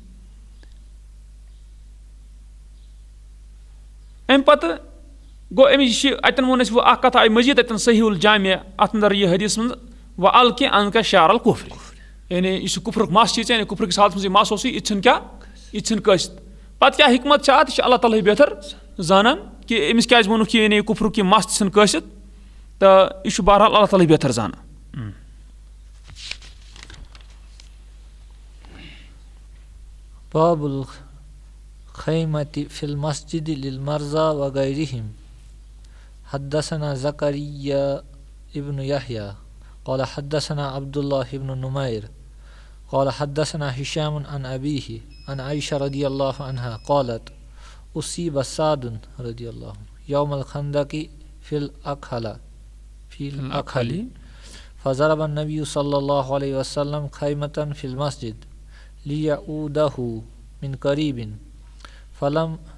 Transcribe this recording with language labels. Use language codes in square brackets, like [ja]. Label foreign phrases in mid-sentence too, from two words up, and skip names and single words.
[ks] اَمہِ پتہٕ گوٚو أمِس یہِ چھِ اَتٮ۪ن ووٚن اَسہِ وۄنۍ اکھ کتھ آیہِ مٔزیٖد اَتٮ۪ن صحیح الجامع اَتھ انٛدر یہِ حدیٖث منٛز وۄنۍ [ar] الکہِ انکا شعر الکُفرِ [ks] یعنی یُس یہِ کُفرُک مس چھِ یعنی کُفرٕکِس حالتس منٛز یہِ مس اوسُے یہِ ژھٕن کیاہ یہِ ژھٕن کٲسِتھ پتہٕ کیاہ حِکمت چھِ اَتھ یہِ چھِ اللہ تعالیٰ ہٕے بہتر زانان کہ أمِس کیٛازِ ووٚنُکھ یہِ یعنی کُفرُک یہِ مَس ژھٕن کٲسِتھ تہٕ یہِ چھُ بہرحال اللہ تعالیٰ بہتر زانان. [ar] باب الخيمة في المسجد للمرضى وغيرهم. حدثنا زكريا ابن يحيى قال حدثنا عبد الله بن نمير قال حدثنا هشام عن أبيه عن عائشة رضي الله عنها قالت أصيب سعد رضي الله عنه يوم الخندق في الأكحل فضرب النبي صلى الله عليه وسلم خيمة في المسجد ليعوده من قريب فلم